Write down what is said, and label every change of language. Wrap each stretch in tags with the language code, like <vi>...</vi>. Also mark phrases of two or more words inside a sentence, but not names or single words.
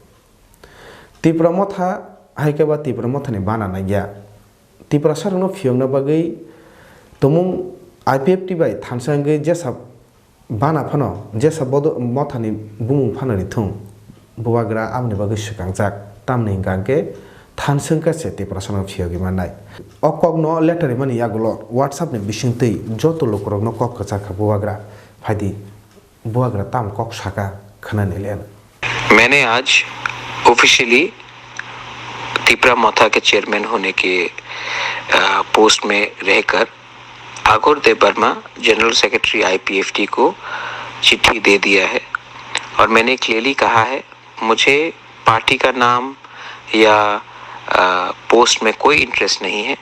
<trp>Tipra motha haikeba Tipra motha ni bana na gya Tipra sarno phiongna bagai tomung IPFT bai thansang ge jesa bana phano jesa bodo motha ni bumung phana ri thung buwagra amni bagai sukangjak tamni gangke thansang ka se Tipra sarno phiogi manai okogno letter mani yagulo WhatsApp ni bisingtei joto lokrokno kokkachaka buwagra phadi buwagra tam kok saka</trp> <hi>मैंने आज ऑफिशियली तिप्रा मोथा के चेयरमैन होने के पोस्ट में रहकर आगोर देबर्मा</hi> <en>general secretary</en> <hi>IPFT को चिट्ठी दे दिया है और मैंने क्लियरली कहा है मुझे पार्टी का नाम या पोस्ट में कोई इंटरेस्ट नहीं है।</hi>